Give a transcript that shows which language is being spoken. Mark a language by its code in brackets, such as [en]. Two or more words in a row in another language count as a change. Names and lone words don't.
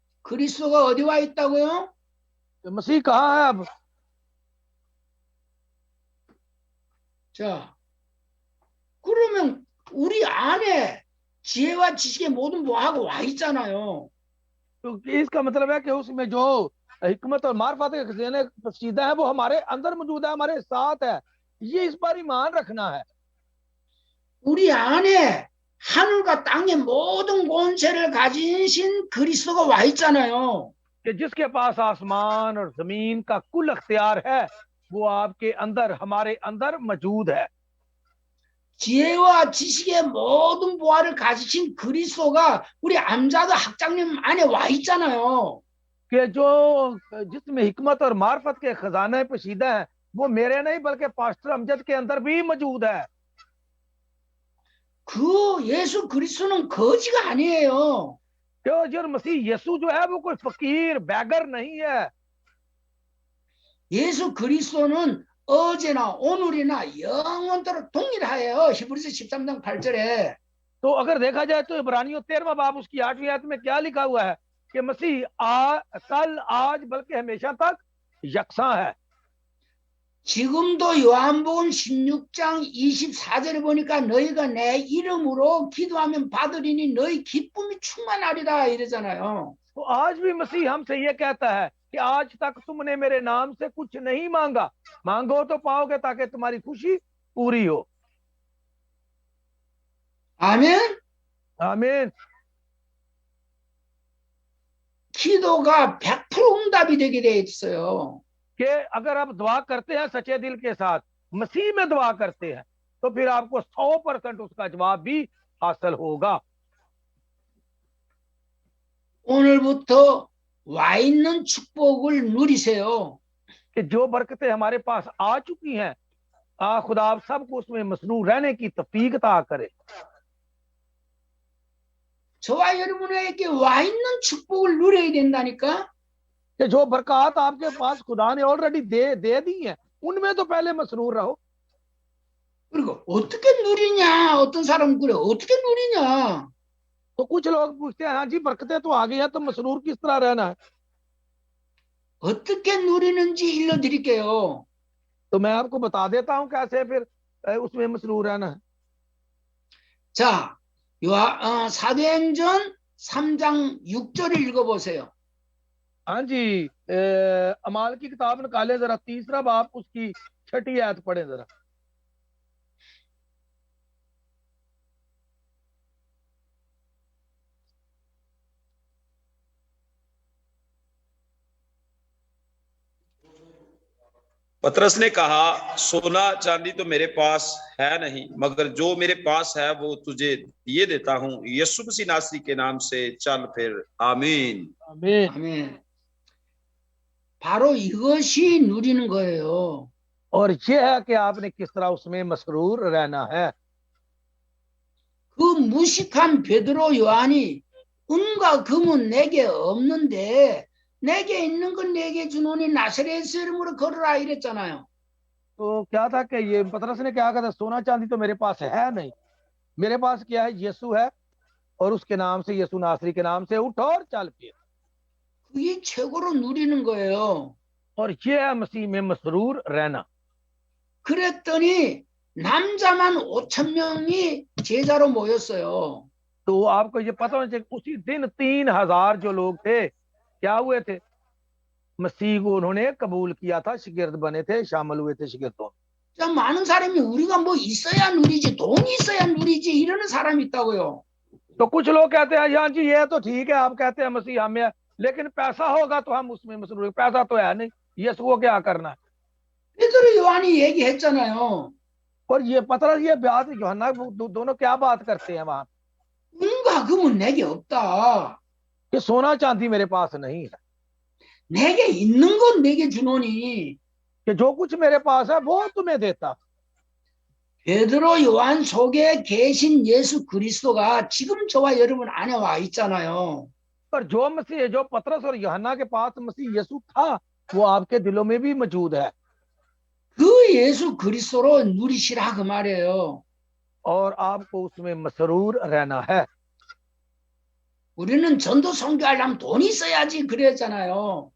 [ko] 그리스도가 어디 와 있다고요? [ur] تو مسیح کہاں ہے اب? [ko] 자, 그러면 우리 안에 지혜와 지식의 모든 보화가 와 있잖아요. [ur] تو اس کا مطلب ہے کہ اس میں جو حکمت اور معرفت کے خزانے پوشیدہ ہے وہ ہمارے اندر موجود ہے، ہمارے ساتھ ہے. یہ اس پر ایمان رکھنا ہے [ko] 우리 안에 하늘과 땅의 모든 권세를 가지신 그리스도가 와 있잖아요. [ur] کہ جس کے پاس آسمان اور زمین کا کل اختیار ہے وہ آپ کے اندر، ہمارے اندر موجود ہے. [ko] 지혜와 지식의 모든 보화를 가지신 그리스도가 우리 암자도 학장님 안에 와 있잖아요. [ur] کہ جو جس میں حکمت اور معرفت کے خزانے پوشیدہ ہے وہ میرے نہیں بلکہ پاسٹر امجد کے اندر بھی موجود ہے. [ko] 그 예수 그리스도는 거지가 아니에요. [ur] جو جو مسیح یسوع جو ہے وہ کوئی فقیر بیگر نہیں ہے. [ko] 예수 그리스도는 어제나 오늘이나 영원토록 동일하여요. 히브리서 13장 8절에. [ur] تو اگر دیکھا جائے تو عبرانیوں 13واں باب اس کی 8ویں آیت میں کیا لکھا ہوا ہے کہ مسیح کل آج بلکہ ہمیشہ تک یکساں ہے. [ko] 지금도 요한복음 16장 24절에 보니까 너희가 내 이름으로 기도하면 받으리니 너희 기쁨이 충만하리라 이러잖아요. [ur] تو آج بھی مسیح ہم سے یہ کہتا ہے کہ آج تک تم نے میرے نام سے کچھ نہیں مانگا، مانگو تو پاؤ گے تاکہ تمہاری خوشی پوری ہو. [ko] 아멘. [ur] آمین. [ko] 기도가 100% 응답이 되게 돼 있어요. [ur] کہ اگر آپ دعا کرتے ہیں سچے دل کے ساتھ، مسیح میں دعا کرتے ہیں، تو پھر آپ کو 100% اس کا جواب بھی حاصل ہوگا. [ko] 오늘부터 와 있는 축복을 누리세요. [ur] کہ جو برکتیں ہمارے پاس آ چکی ہیں، خدا آپ سب کو اس میں مسرور رہنے کی توفیق عطا کرے. [ko] 저와 여러분에게 와 있는 축복을 누려야 된다니까. [ur] کہ جو برکت آپ کے پاس خدا نے آلریڈی دے دی ہے ان میں تو پہلے مسرور رہو. [ko] 그리고 어떻게 누리냐? 어떤 사람은 그래. 어떻게 누리냐? [ur] تو کچھ لوگ پوچھتے ہیں ہاں جی برکتیں تو آ گئی ہیں تو مسرور کس طرح رہنا ہے? [ko] 어떻게 누리는지 일러드릴게요. [ur] تو میں آپ کو بتا دیتا ہوں کیسے پھر اس میں مسرور رہنا ہے. [ko] 자, 사도행전 3장 6절을 읽어보세요. [ur] ہاں جی، اعمال کی کتاب نکالے ذرا، تیسرا باب اس کی چھٹی آیت پڑھے ذرا. پطرس نے کہا، سونا چاندی تو میرے پاس ہے نہیں، مگر جو میرے پاس ہے وہ تجھے دیے دیتا ہوں. یسوع مسیح ناصری کے نام سے چل پھر. آمین. آمین. [ko] 아멘. 바로 이것이 누리는 거예요. [ur] اور یہ ہے کہ آپ نے کس طرح اس میں مسرور رہنا ہے. [ko] 그 무식한 베드로 요한이 은과 금은 내게 없는데 내게 있는 건 내게 주노니 나사렛 이름으로 걸어라 이랬잖아요. [ur] تو کیا تھا کہ یہ پطرس نے کیا کہا تھا، سونا چاندی تو میرے پاس ہے نہیں، میرے پاس کیا ہے، یسوع ہے، اور اس کے نام سے، یسوع ناصری کے نام سے اٹھ اور چل پھر. [ko] 그게 최고로 누리는 거예요. [ur] اور یہ ہے مسیح میں مسرور رہنا. [ko] 그랬더니 남자만 5,000명이 제자로 모였어요. [ur] تو آپ کو یہ پتا ہونا چاہیے اسی دن 3,000 جو لوگ تھے کیا ہوئے تھے، مسیح کو انہوں نے قبول کیا تھا، شاگرد بنے تھے، شامل ہوئے تھے شاگردوں. [ko] 자, 많은 사람이 우리가 뭐 있어야 누리지, 돈이 있어야 누리지 이러는 사람이 있다고요. [ur] تو کچھ لوگ کہتے ہیں ہاں جی یہ تو ٹھیک ہے، آپ کہتے ہیں مسیح ہمیں ہے، لیکن پیسہ ہوگا تو ہم اس میں مسرور، پیسہ تو ہے نہیں، یسوع کو کیا کرنا ہے. [ko] 베드로 요한이 얘기했잖아요. [ur] اور یہ پطرس یہ بات یوحنا دونوں کیا بات کرتے ہیں وہاں, [ko] 은과 금은 내게 없다. [ur] کہ سونا چاندی میرے پاس نہیں ہے, [ko] 내게 있는 건 내게 주노니. [ur] کہ جو کچھ میرے پاس ہے وہ تمہیں دیتا. [ko] 베드로 요한 속에 계신 예수 그리스도가 지금 저와 여러분 안에 와 있잖아요. [ur] پر جو مسیح، جو پطرس اور یوحنا کے پاس مسیح یسوع تھا وہ آپ کے دلوں میں بھی موجود ہے. [ko] 그 예수 그리스도로 누리시라 그 말이에요. [ur] اور آپ کو اس میں مسرور رہنا ہے. [ko] 우리는 전도 선교하려면 돈이 있어야지 그랬잖아요.